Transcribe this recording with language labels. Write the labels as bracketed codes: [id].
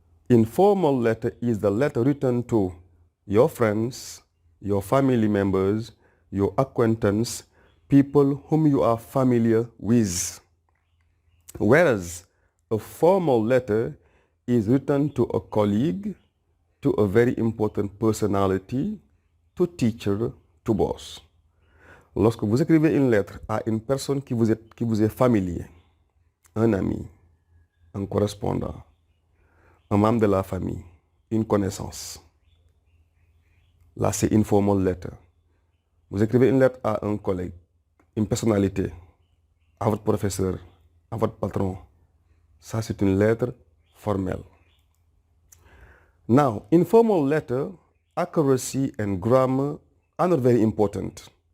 [en] Informal letter is the letter written to your friends, your family members, your acquaintance, people whom you are familiar with. Whereas a formal letter is written to a colleague, to a very important personality, to teacher, to boss. [fr] Lorsque vous écrivez une lettre à une personne qui vous est familier, un ami, un correspondant, un membre de la famille, une connaissance, là c'est informal letter. Vous écrivez une lettre à un collègue, une personnalité, à votre professeur, à votre patron. Ça c'est une lettre formelle. [en] Now, informal letter, accuracy and grammar are not very important.